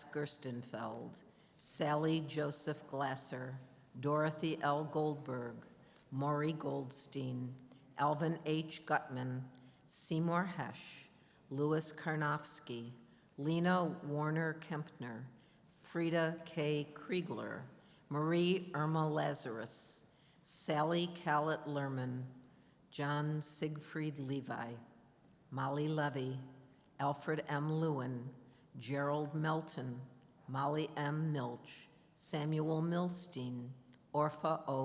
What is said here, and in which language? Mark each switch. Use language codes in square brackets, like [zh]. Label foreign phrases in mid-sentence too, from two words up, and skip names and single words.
[en] Gerstenfeld, Sally Joseph Glasser, Dorothy L. Goldberg, Maury Goldstein, Alvin H. Gutman, Seymour Hesch, Louis Karnofsky, Lena Warner Kempner, Frida K. Kriegler, Marie Irma Lazarus, Sally Callett Lerman, John Siegfried Levi, Molly Levy, Alfred M. Lewin, Gerald Melton, Molly M. Milch, Samuel Milstein, Orpha O.